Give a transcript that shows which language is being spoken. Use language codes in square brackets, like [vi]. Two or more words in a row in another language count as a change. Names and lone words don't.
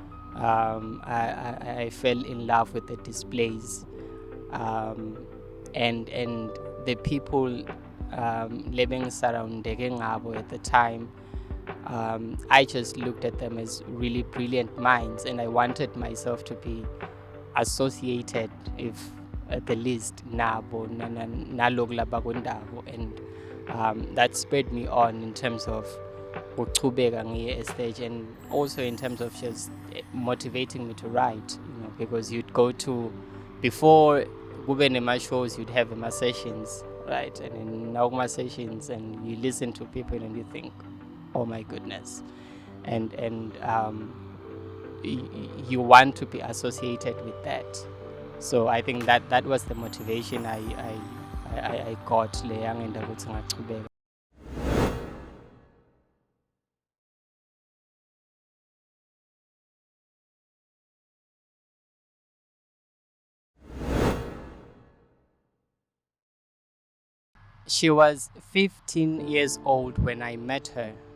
[en] I fell in love with the displays, and the people living surrounding ngabo at the time. I just looked at them as really brilliant minds, and I wanted myself to be associated, if at the least, [ss] nabo nalokula bakwendawo, [en] and that spurred me on in terms of [ss] ukuchubeka ngiye [en] stage, and also in terms of just motivating me to write, because you'd go to, before [ss] kube nema [en] shows, you'd have my sessions, right? And in my sessions, and you listen to people and you think, oh my goodness, and you want to be associated with that. So I think that was the motivation I got [ss] le yangenda ukuthi ngachubeka. [en] She was 15 years old when I met her,